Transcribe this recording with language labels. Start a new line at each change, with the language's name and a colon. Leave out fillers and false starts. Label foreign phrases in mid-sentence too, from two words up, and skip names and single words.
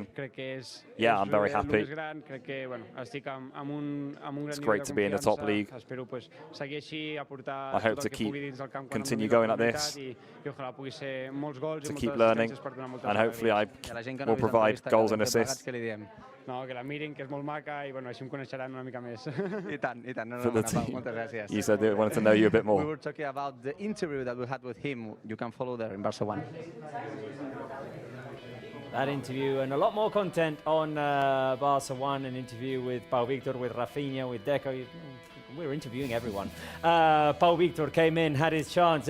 English: Yeah, I'm very happy. It's great to be in the top league. I hope to continue going like this, to keep learning, and hopefully I will provide goals and assists.
Catalan: No, que la mirin, que és molt maca, i bueno, així em coneixeran una mica més. I tant. No, moltes gràcies.
English: You said they wanted to know you a bit more. We were talking about the interview that we had with him. You can follow there in Barça 1. That interview and a lot more content on Barça 1, an interview with Pau Victor, with Rafinha, with Deco. We're interviewing everyone. Pau Victor came in, had his chance.